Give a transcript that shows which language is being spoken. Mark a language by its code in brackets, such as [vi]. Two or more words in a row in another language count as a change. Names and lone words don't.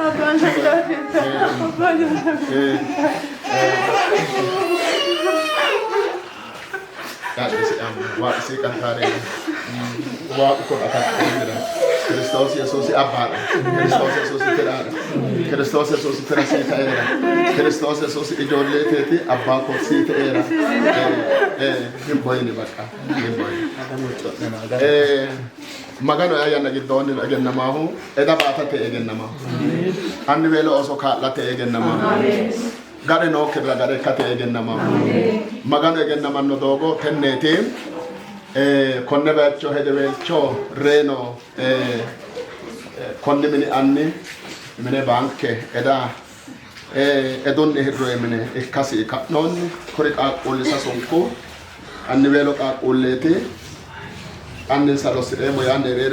[om] Waaqsi gargaare. Waaqu kun akan Kristos Yesus abbaadha. Kristos Yesus fedhaadha. Kristos Yesus fira sii ta'eera. Kristos Yesus ijoollee teeti abbaa koo sii ta'eera. Hin boyne bakka. Hin boyne. [sid] Magano ayyaana giddoonni dhagennamaahu eda baata ta'e egennamaahu. Anni beela osoo kaadha ta'e egennamaahu. Gare noo kirra gare akka ta'e egennamaahu. Magano egennamanno doogo tenneetiin konne bayicho hedeweelcho reeno konne mini anni mine banke eda edunni hirroe mine ikkasi ka'noonni kuri qaaqquulli sasunku anni weelo qaaqquulleeti anninsa lossireemo yaanne